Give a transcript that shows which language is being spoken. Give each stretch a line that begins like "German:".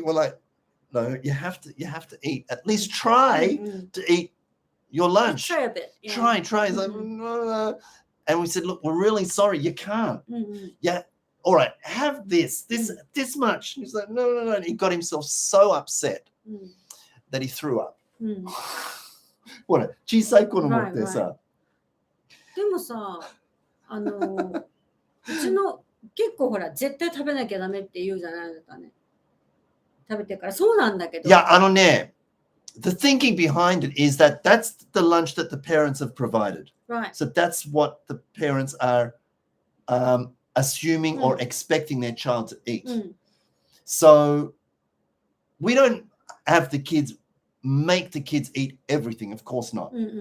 English: We're like, no, you have to eat. At least try to eat your lunch. Try a bit. Yeah. Try. He's like, no. And we said, look, we're really sorry. You can't. Yeah. All right. Have this much. He's like, no. And he got himself so upset that he threw up.
Japanese: ほら、小さい子の持ってさ。でもさ、うちの結構ほら、絶対食べなきゃダメって言うじゃないですかね。食べてから。そうなんだけど。
English: いや、the thinking behind it is that that's the lunch that the parents have provided. Right. So that's what the parents are assuming or expecting their child to eat. So we don't have the kids make the kids eat everything, of course not.